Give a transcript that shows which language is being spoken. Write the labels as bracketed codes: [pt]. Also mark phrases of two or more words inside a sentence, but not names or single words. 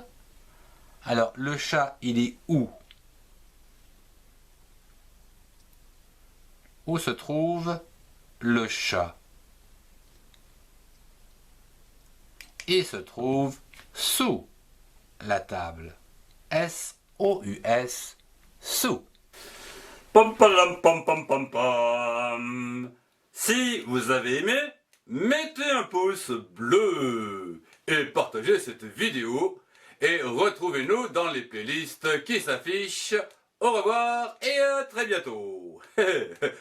[fr] Alors, le chat, il est où? Où se trouve le chat? Il se trouve sous la table. S-O-U-S, sous. Pam pam pam pam pam pam. Si vous avez aimé, mettez un pouce bleu et partagez cette vidéo et retrouvez-nous dans les playlists qui s'affichent. Au revoir et à très bientôt.